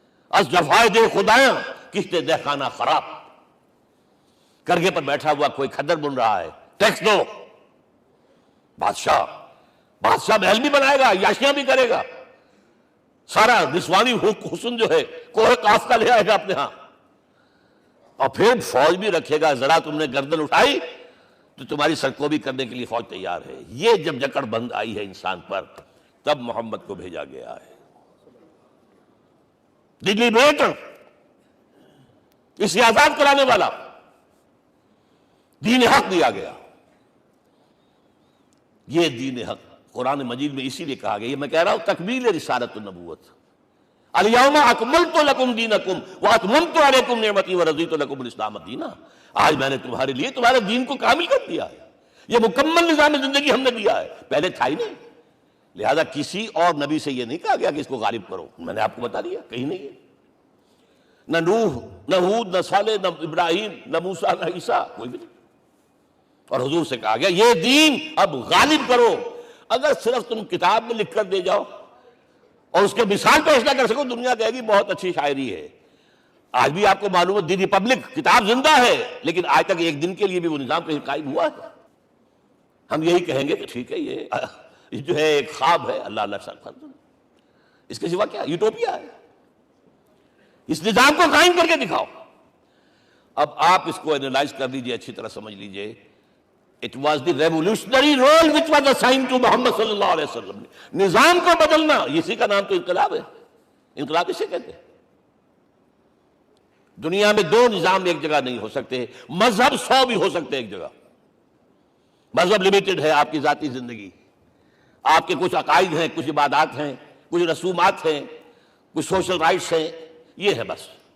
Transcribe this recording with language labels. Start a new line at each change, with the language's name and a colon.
Urdu: از جفائے دے خدایاں کشتے دہ خانہ خراب. کرگے پر بیٹھا ہوا کوئی کھدر بن رہا ہے, ٹیکس دو. بادشاہ محل بھی بنائے گا, یاشیاں بھی کرے گا, سارا نسوانی حسن جو ہے کوہ قاف کا لے آئے گا اپنے ہاں, اور پھر فوج بھی رکھے گا. ذرا تم نے گردن اٹھائی تو تمہاری سرکوبی کرنے کے لیے فوج تیار ہے. یہ جب جکڑ بند آئی ہے انسان پر, تب محمد کو بھیجا گیا ہے. دلی بیٹر, اسے آزاد کرانے والا, دین حق دیا گیا. یہ دین حق قرآن مجید میں اسی لیے کہا گیا, یہ میں کہہ رہا ہوں تکمیل رسالت النبوت.
Arabic: الیوم اکملت لکم دینکم واتممت علیکم نعمتی ورضیت لکم الاسلام دینا.
Urdu: آج میں نے تمہارے لیے تمہارے دین کو کامل کر دیا ہے. یہ مکمل نظام زندگی ہم نے دیا ہے, پہلے تھا ہی نہیں. لہذا کسی اور نبی سے یہ نہیں کہا گیا کہ اس کو غالب کرو. میں نے آپ کو بتا دیا کہیں نہیں ہے. نہ نوح, نہ ہود, نہ صالح, نہ ابراہیم, نہ موسیٰ, نہ عیسیٰ, کوئی بھی نہیں. اور حضور سے کہا گیا یہ دین اب غالب کرو. اگر صرف تم کتاب میں لکھ کر دے جاؤ اور اس کے مثال پیش نہ کر سکو, دنیا کہے گی بہت اچھی شاعری ہے. آج بھی آپ کو معلوم ہے دی ریپبلک کتاب زندہ ہے, لیکن آج تک ایک دن کے لیے بھی وہ نظام کہیں قائم ہوا ہے. ہم یہی کہیں گے کہ ٹھیک ہے یہ جو ہے ایک خواب ہے, اللہ اللہ سر, اس کے سوا کیا یوٹوپیا ہے. اس نظام کو قائم کر کے دکھاؤ. اب آپ اس کو اینالائز کر لیجئے, اچھی طرح سمجھ لیجئے.
English: It was the revolutionary role which was assigned to Muhammad صلی اللہ علیہ وسلم.
Urdu: نظام کو بدلنا, اسی کا نام تو انقلاب ہے. انقلاب اسے کہتے ہیں. دنیا میں 2 نظام ایک جگہ نہیں ہو سکتے. مذہب 100 بھی ہو سکتے ایک جگہ. مذہب لمیٹڈ ہے, آپ کی ذاتی زندگی, آپ کے کچھ عقائد ہیں, کچھ عبادات ہیں, کچھ رسومات ہیں, کچھ سوشل رائٹس ہیں, یہ ہے بس.